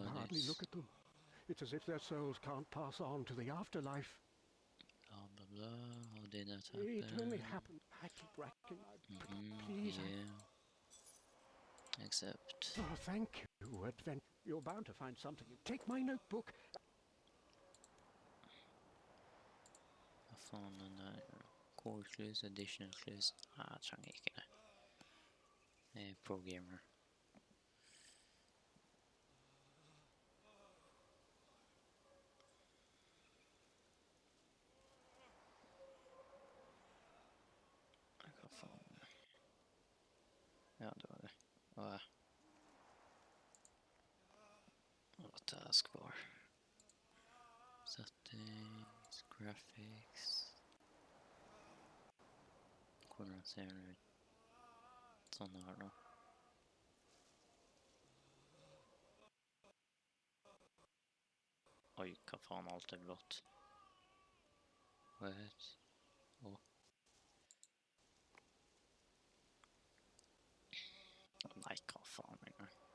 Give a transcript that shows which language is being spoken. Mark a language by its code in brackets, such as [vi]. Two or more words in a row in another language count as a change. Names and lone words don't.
[en] I can hardly look at them. It's as if their souls can't pass on to the afterlife. Blah, blah, blah. How did that happen? It only happened. I keep racking my please. Yeah. Except... Oh, thank you, Advent. You're bound to find something. Take my notebook. [no] Hva faen den der? [en] Core clues, additional clues. [no] Jeg trenger ikke det. Jeg er pro-gamer. Hva faen? Ja, det var det. [en] What task bar? Settings, graphics. [no] Hvordan ser den ut? Sånn her da. Oi, hva faen, alt er blått. What? Åh. Nei, hva faen engang.